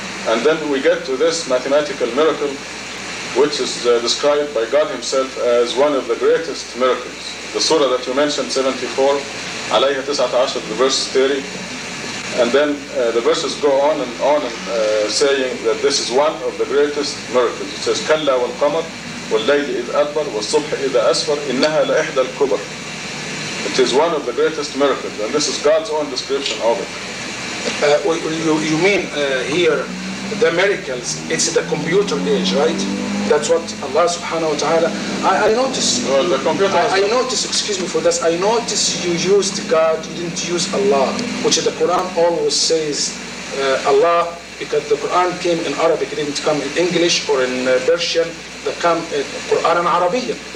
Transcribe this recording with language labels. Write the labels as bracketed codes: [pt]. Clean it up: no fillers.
[en] And then we get to this mathematical miracle, which is described by God Himself as one of the greatest miracles. The surah that you mentioned, 74, alayha 19, verse 30. And then the verses go on and saying that this is one of the greatest miracles. It says, [ar] كَلَّا وَالْقَمَرِ وَاللَّيْلِ إِذْ أَدْبَرَ وَالصُّبْحِ إِذَا أَسْفَرَ إِنَّهَا لَإِحْدَى الْكُبَرِ. [en] It is one of the greatest miracles, and this is God's own description of it. You mean here, the miracles, it's the computer age, right? That's what Allah subhanahu wa ta'ala, I noticed, well, the computer I noticed, excuse me for this, I noticed you used God, you didn't use Allah, which the Quran always says Allah, because the Quran came in Arabic, it didn't come in English or in Persian, they come in Quran Arabiya.